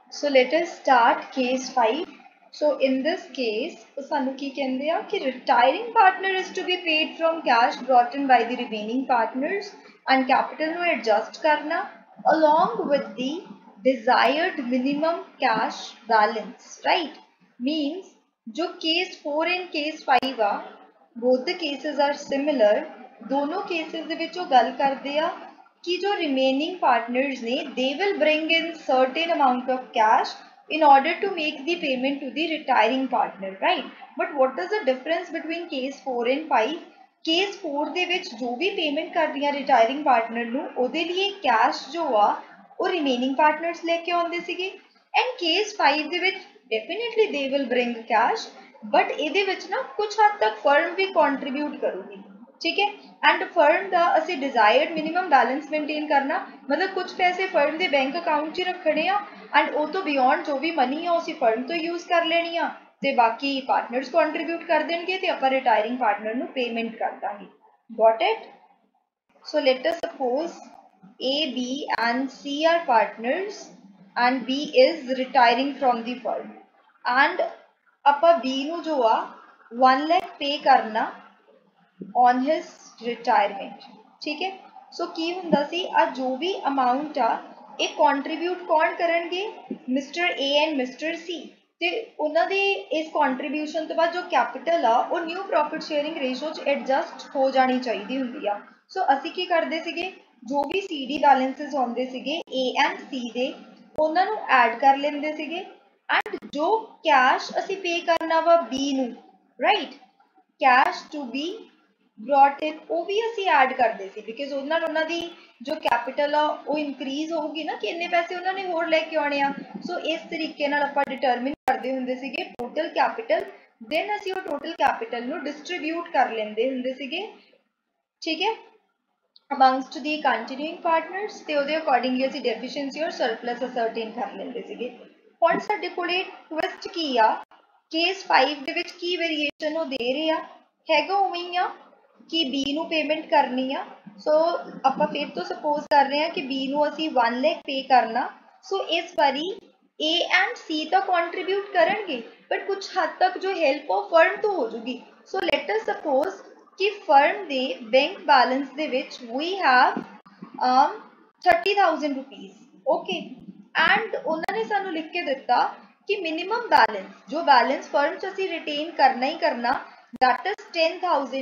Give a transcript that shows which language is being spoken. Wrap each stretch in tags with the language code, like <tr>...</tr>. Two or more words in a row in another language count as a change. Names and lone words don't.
<en>let us start case 5. So in this case</en> <pa>ਸਾਨੂੰ ਕੀ ਕਹਿੰਦੇ ਆ ਕਿ</pa> <en>retiring partner is to be paid from cash brought in by the remaining partners and capital ਨੂੰ adjust करना along with the desired minimum cash balance, right? Means जो case 4 and case 5 आ both the cases are similar.</en> <pa>ਦੋਨੋਂ cases ਦੇ ਵਿੱਚ ਉਹ ਗੱਲ ਕਰਦੇ ਆ ਕਿ ਜੋ</pa> <en>remaining partners ने they will bring in certain amount of cash in order to make the payment to the retiring partner, right? But what is the difference between case 4 and 5?</en> <pa>case 4 ਦੇ ਵਿੱਚ जो भी payment करदियां</pa> <en>retiring partner</en> <pa>ਨੂੰ ਉਹਦੇ ਲਿਏ cash ਜੋ ਆ ਉਹ</pa> <en>remaining partners</en> <pa>ਲੈ ਕੇ ਆਉਂਦੇ ਸੀਗੇ and case 5 ਦੇ ਵਿੱਚ</pa> <en>definitely they will bring cash but</en> <pa>ਇਹਦੇ ਵਿੱਚ ਨਾ ਕੁਝ ਹੱਦ ਤੱਕ firm ਭੀ contribute ਕਰੂਗੀ, ਠੀਕ ਹੈ?</pa> <en>and firm</en> <pa>ਕਾ ਅਸੀ</pa> <en>desired minimum balance</en> <pa>ਮੇਨਟੇਨ ਕਰਨਾ ਮਤਲਬ ਕੁਝ ਪੈਸੇ ਫਰਮ ਕੇ</pa> <en>bank account</en> <pa>ਚ ਰੱਖਣੇ ਐਂਡ ਵੋ ਤੋ ਬਿਯੌਂਡ ਜੋ ਭੀ ਮਨੀ ਹੈ ਉਸੀ ਫਰਮ ਤੋ ਯੂਜ਼ ਕਰ ਲੈਣੀ ਆ ਤੇ ਬਾਕੀ</pa> <en>partners contribute</en> <pa>ਕਰ ਦੇਂਗੇ ਤੇ ਅਪਣ</pa> <en>retiring partner</en> <pa>ਨੂ ਪੇਮੈਂਟ ਕਰ ਦੇਂਗੇ.</pa> <en>Got it? So let us suppose A, B and C are partners and B is retiring from the firm and</en> <pa>ਅਪਾ B ਨੂ ਜੋ ਆ 1 ਲੱਖ ਪੇ ਕਰਨਾ</pa> <en>on his retirement,</en> <pa>ਠੀਕ ਹੈ? ਸੋ ਕੀ ਹੁੰਦਾ ਸੀ ਆ ਜੋ ਭੀ ਅਮਾਊਂਟ ਆ ਇਹ ਕੰਟ੍ਰੀਬਿਊਟ ਕੌਣ ਕਰਨਗੇ?</pa> <en>Mister A and Mister C</en> <pa>ਤੇ ਉਨ੍ਹਾਂ ਦੇ ਇਸ ਕੰਟ੍ਰੀਬਿਊਸ਼ਨ ਤੋ ਬਾਦ ਜੋ ਕੈਪੀਟਲ ਆ ਵੋ</pa> <en>new profit sharing ratio</en> <pa>ਚ ਐਡਜਸਟ ਹੋ ਜਾਣੀ ਚਾਹੀਏ ਹੁੰਦੀ ਆ. ਸੋ ਅਸੀ ਕੀ ਕਰਦੇ ਸੀਗੇ ਜੋ ਭੀ</pa> <en>CD balances</en> <pa>ਹੋਂਦੇ ਸੀਗੇ</pa> <en>A and C</en> <pa>ਦੇ ਉਨ੍ਹਾਂ ਨੂ ਐਡ ਕਰ ਲੈਂਦੇ ਸੀਗੇ ਐਂਡ ਜੋ ਕੈਸ਼ ਅਸੀ ਪੇ ਕਰਨਾ ਵਾ ਬੀ ਨੂ, ਰਾਈਟ?</pa> <en>cash to be brought in</en> <pa>ਉਹ ਵੀ ਅਸੀਂ ਐਡ ਕਰਦੇ ਸੀ ਬਿਕਾਜ਼ ਉਹਨਾਂ ਨਾਲ ਉਹਨਾਂ ਦੀ ਜੋ ਕੈਪੀਟਲ ਆ ਉਹ ਇਨਕਰੀਜ਼ ਹੋਊਗੀ ਨਾ ਕਿ ਇੰਨੇ ਪੈਸੇ ਉਹਨਾਂ ਨੇ ਹੋਰ ਲੈ ਕੇ ਆਉਣੇ ਆ. ਸੋ ਇਸ ਤਰੀਕੇ ਨਾਲ ਆਪਾਂ ਡਿਟਰਮਿਨ ਕਰਦੇ ਹੁੰਦੇ ਸੀਗੇ</pa> <en>total capital then</en> <pa>ਅਸੀਂ ਉਹ</pa> <en>total capital</en> <pa>ਨੂੰ ਡਿਸਟ੍ਰੀਬਿਊਟ ਕਰ ਲੈਂਦੇ ਹੁੰਦੇ ਸੀਗੇ, ਠੀਕ ਹੈ,</pa> <en>amongst the continuing partners</en> <pa>ਤੇ ਉਹਦੇ ਅਕੋਰਡਿੰਗਲੀ ਅਸੀਂ ਡੈਫੀਸ਼ੀਐਂਸੀ ਔਰ</pa> <en>surplus ascertain</en> <pa>ਕਰ ਲੈਂਦੇ ਸੀਗੇ. ਹੁਣ ਸਾਡੇ ਕੋਲੇ ਟਵਿਸਟ ਕੀ ਆ ਕੇਸ 5 ਦੇ ਵਿੱਚ ਕੀ ਵੇਰੀਏਸ਼ਨ ਉਹ ਦੇ ਰਹੇ ਆ ਹੈਗਾ ਉਵੇਂ ਹੀ ਆ ਕਿ B ਨੂੰ ਪੇਮੈਂਟ ਕਰਨੀ ਆ. ਸੋ ਆਪਾਂ ਫਿਰ ਤੋ ਸਪੋਜ਼ ਕਰ ਰਹੇ ਹੈਂ ਕਿ B ਨੂੰ ਅਸੀਂ 1 ਲੱਖ ਪੇ ਕਰਨਾ. ਸੋ ਇਸ ਬਾਰੀ A and C ਤੋ ਕੰਟ੍ਰੀਬਿਊਟ ਕਰੇਂਗੇ ਬਟ ਕੁਝ ਹੱਦ ਤੱਕ ਜੋ</pa> <en>help of firm</en> <pa>ਤੋ ਹੋ ਜੂਗੀ.</pa> <en>so let us suppose</en> <pa>ਕਿ ਫਰਮ ਦੇ</pa> <en>bank balance</en> <pa>ਦੇ ਵਿਚ</pa> <en>we have 30,000 rupees, okay, and</en> <pa>ਉਨ੍ਹੋਂ ਨੇ ਸਾਨੂ ਲਿਖ ਕੇ ਦਿੱਤਾ ਕਿ</pa> <en>minimum balance</en> <pa>ਜੋ ਬੈਲੇਂਸ ਫਰਮ ਚ ਅਸੀਂ ਰਿਟੇਨ ਕਰਨਾ ਹੀ ਕਰਨਾ</pa> <en>that is 10,000.</en>